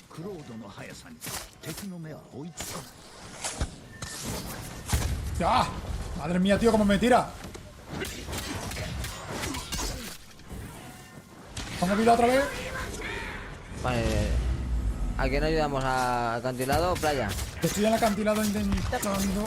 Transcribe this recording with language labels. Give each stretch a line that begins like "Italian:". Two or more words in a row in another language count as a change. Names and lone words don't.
Japanese: ロードの速さに敵の目は追いつかない。
Spanish: ¡Ya! Madre mía, tío, cómo me tira. ¿Vamos a tirar otra vez? Vale. ¿A quién ayudamos? ¿A acantilado o playa? Estoy en el acantilado intentando...